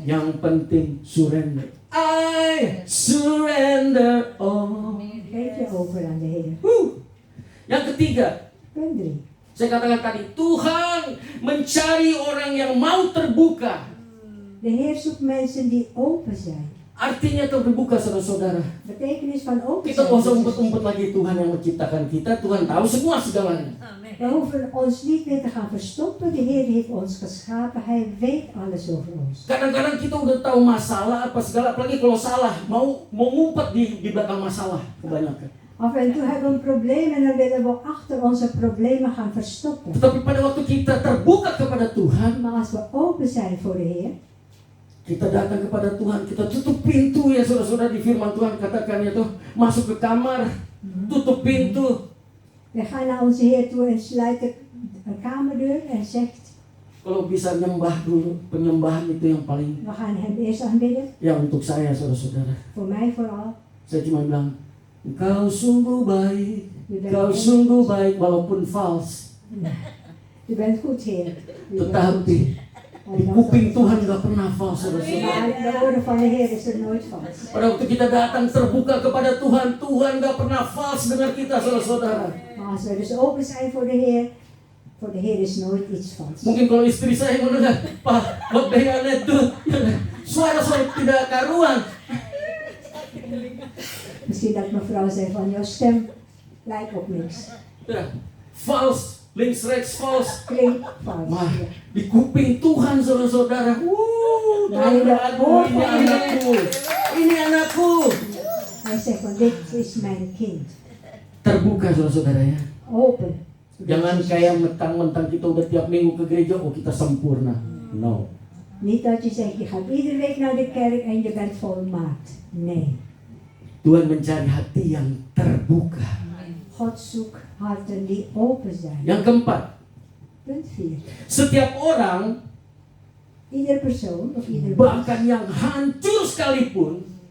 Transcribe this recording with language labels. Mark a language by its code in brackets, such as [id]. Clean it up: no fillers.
[id] Yang penting surrender. [en] I surrender all. [nl] Geef je over aan de Heer. [id] Yang ketiga, [nl] Punt 3. [id] saya katakan tadi, Tuhan mencari orang yang mau terbuka. [nl] De Heer zoekt mensen die open zijn. [id] Artinya terbuka, saudara-saudara. [nl] Betekenis van open [id] Kita [nl] zijn. [id] nggak usah umpet-umpet lagi, Tuhan yang menciptakan kita. Tuhan tahu semua segalanya. [nl] We hoeven ons niet meer te gaan verstoppen. De Heer heeft ons geschapen. Hij weet alles over ons. [id] Kadang-kadang kita udah tahu masalah apa segala, apalagi kalau salah, mau ngumpet di belakang masalah kebanyakan. [nl] Af en toe hebben we een probleem en dan willen we achter onze problemen gaan verstoppen. [id] Tetapi pada waktu kita terbuka kepada Tuhan, [nl] Maar als we open zijn voor de Heer, [id] kita datang kepada Tuhan, kita tutup pintu ya saudara-saudara, di firman Tuhan katakannya tuh, masuk ke kamar, tutup pintu. [nl] we gaan naar onze Heer toe en sluiten een kamerdeur en zegt, [id] Kalau bisa nyembah dulu, penyembahan itu yang paling, [nl] we gaan Hem eerst aanbidden. [id] ya untuk saya saudara-saudara. [nl] Voor mij vooral. [id] Saya cuma bilang, engkau sungguh baik, engkau sungguh baik, walaupun false. [nl] U bent goed, Heer. U bent [id] Tetapi [nl] goed. [id] di kuping Tuhan nggak pernah false, saudara-saudara. [nl] Maar de woorden van de Heer is er nooit vals. [id] Pada waktu kita datang terbuka kepada Tuhan, Tuhan nggak pernah false dengan kita, saudara-saudara. [nl] Maar als we dus open zijn voor de Heer is nooit iets vals. [id] Mungkin kalau istri saya mendengar, Pak, [nl] wat ben je aan het doen? [id] Suara-suara tidak karuan. [nl] Misschien dat mevrouw zei van, jouw stem lijkt op niks. [id] Ya, false, [nl] links rechts [id] false. [nl] Klinkt vals. [id] Wah, [nl] Ja. [id] di kuping Tuhan, saudara-saudara. Tuhan berlaku, ini anakku, ini anakku. [nl] Hij Hij zegt van dit is mijn kind. [id] Terbuka saudara-saudara ya. [nl] Open. [id] Jangan kayak mentang-mentang kita udah tiap minggu ke gereja, oh kita sempurna. [en] No. [nl] Niet dat je zegt, je gaat iedere week naar de kerk en je bent volmaakt. Nee. [id] Tuhan mencari hati yang terbuka. [nl] God zoekt harten die open zijn. [id] Yang keempat, [nl] Punt 4. [id] setiap orang, [nl] Ieder persoon of ieder mens, [id] bahkan yang hancur sekalipun,